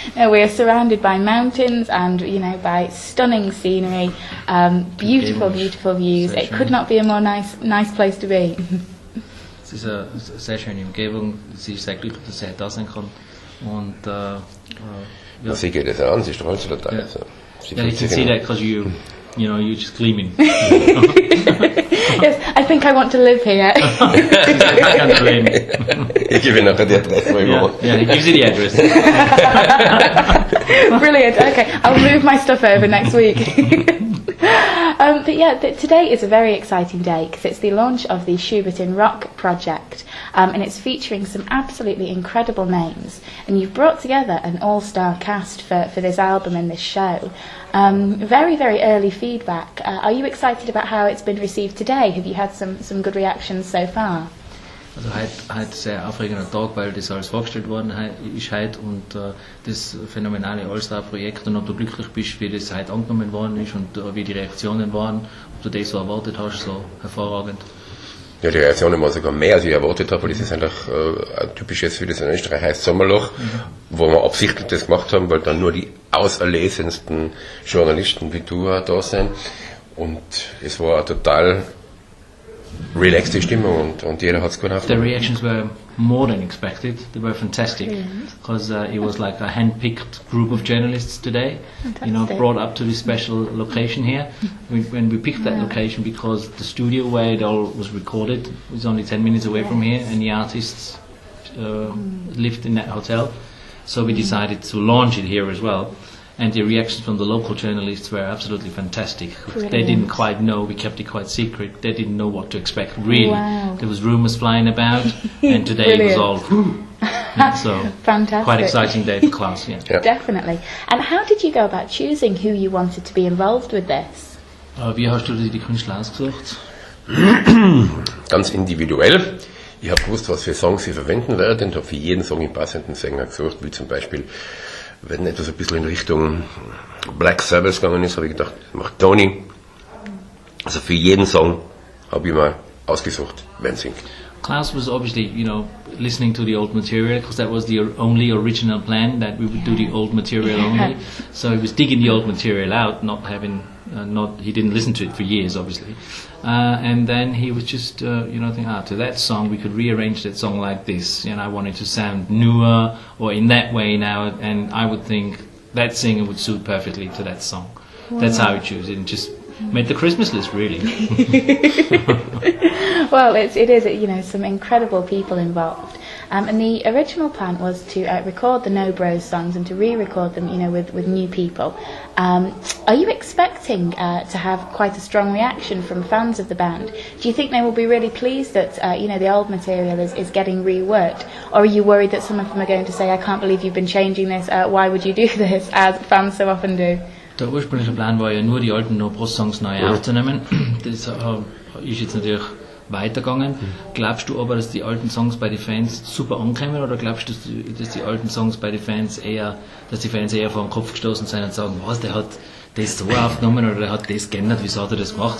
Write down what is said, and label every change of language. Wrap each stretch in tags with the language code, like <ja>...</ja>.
<en>We are surrounded by mountains and, by stunning scenery, beautiful views. It could not be a more nice place to be.</en> <de>Es ist eine sehr schöne Umgebung. Sie ist sehr glücklich, dass sie da sein kann. Und ja. Sie geht es an, sie strahlt so total. So.</de> <en>Yeah, you can see that because you're just gleaming. Yes, I think I want to live here. I can't blame.</en> <de>Ich gebe Ihnen nachher die Adresse, wo ich wohne.</de> <en>Yeah, he gives you the address. Brilliant. Okay, I'll move my stuff over next week. But yeah, today is a very exciting day because it's the launch of the Schubert in Rock project, and it's featuring some absolutely incredible names. And you've brought together an all-star cast for this album and this show. Very, very early feedback. Are you excited about how it's been received today? Have you had some good reactions so far?</en> <de>Also heute sehr aufregender Tag, weil das alles vorgestellt worden ist heute und das phänomenale All-Star-Projekt, und ob du glücklich bist, wie das heute angenommen worden ist und wie die Reaktionen waren, ob du das so erwartet hast, so hervorragend. Ja, die Reaktionen waren sogar mehr, als ich erwartet habe, weil das ist eigentlich ein typisches, wie das in Österreich heißt, Sommerloch, wo wir absichtlich das gemacht haben, weil dann nur die auserlesensten Journalisten wie du da sind, und es war eine total relaxte Stimmung und jeder hat es gut aufgenommen.</de> <en>The reactions were more than expected. They were fantastic because it was like a hand-picked group of journalists today. Fantastic. Brought up to this special location here. When we picked that location because the studio where it all was recorded was only 10 minutes away from here, and the artists lived in that hotel. So we decided to launch it here as well. And the reactions from the local journalists were absolutely fantastic. Brilliant. They didn't quite know, we kept it quite secret, they didn't know what to expect really. Wow. There was rumours flying about, and today it was all so Fantastic. quite exciting day for Klaus. Yeah.</en> <de>Ja.</de> <en>Definitely. And how did you go about choosing who you wanted to be involved with this?</en> <de>Wie hast du die Künstler ausgesucht? Ganz individuell. Ich habe gewusst, was für Songs ich verwenden werde, und habe für jeden Song einen passenden Sänger gesucht, wie zum Beispiel, wenn etwas ein bisschen in Richtung Black Sabbath gegangen ist, habe ich gedacht, ich mache Tony. Also für jeden Song habe ich mal ausgesucht, wer singt.</de> <en>Klaus was obviously, listening to the old material, because that was the only original plan, that we would do the old material only. So he was digging the old material out, he didn't listen to it for years, obviously. And then he was just, thinking, to that song, we could rearrange that song like this. I wanted to sound newer, or in that way now, and I would think that singer would suit perfectly to that song. Wow. That's how he chose it, and just made the Christmas list, really. Well, it is, some incredible people involved. And the original plan was to record the No Bros songs and to re-record them, with new people. Are you expecting to have quite a strong reaction from fans of the band? Do you think they will be really pleased that, the old material is getting reworked? Or are you worried that some of them are going to say, I can't believe you've been changing this, why would you do this, as fans so often do?</en> <de>Der ursprüngliche Plan war ja nur, die alten No Bros Songs neu aufzunehmen. Das ist jetzt natürlich weitergegangen. Glaubst du aber, dass die alten Songs bei den Fans super ankommen, oder glaubst du, dass die alten Songs bei den Fans dass die Fans eher vor den Kopf gestoßen sind und sagen, was, der hat das so aufgenommen oder der hat das geändert, wieso hat er das gemacht?</de>